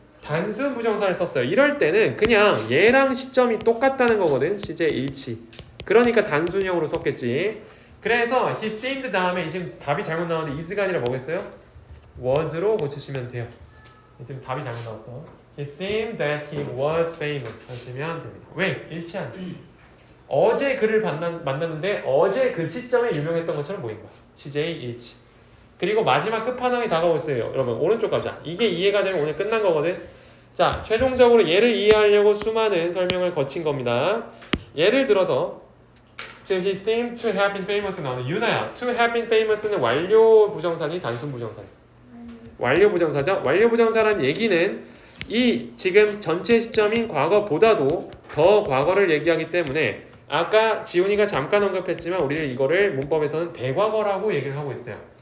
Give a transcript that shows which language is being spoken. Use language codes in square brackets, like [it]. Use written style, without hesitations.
[ko] 단순 부정사를 썼어요. 이럴 때는 그냥 얘랑 시점이 똑같다는 거거든. 시제 일치. 그러니까 단순형으로 썼겠지. 그래서 [en] he seemed [ko] 다음에 지금 답이 잘못 나왔는데 is가 아니라 뭐겠어요? was로 고치시면 돼요. 지금 답이 잘못 나왔어. [en] He seemed that he was famous [ko] 하시면 됩니다. 왜? 일치한. 어제 그를 만났는데 어제 그 시점에 유명했던 것처럼 보인 거야. CJ 일치. 그리고 마지막 끝판왕이 다가오고 있어요. 여러분 오른쪽 가자. 이게 이해가 되면 오늘 끝난 거거든. 자, 최종적으로 얘를 이해하려고 수많은 설명을 거친 겁니다. 예를 들어서 [en] he seemed to have been famous [ko] 나오는 유나야. [en] to have been famous [ko] 는 완료 부정사니 단순 부정사니? 완료 부정사죠. 완료 부정사라는 얘기는 이 지금 전체 시점인 과거보다도 더 과거를 얘기하기 때문에 아까 지훈이가 잠깐 언급했지만 우리는 이거를 문법에서는 대과거라고 얘기를 하고 있어요.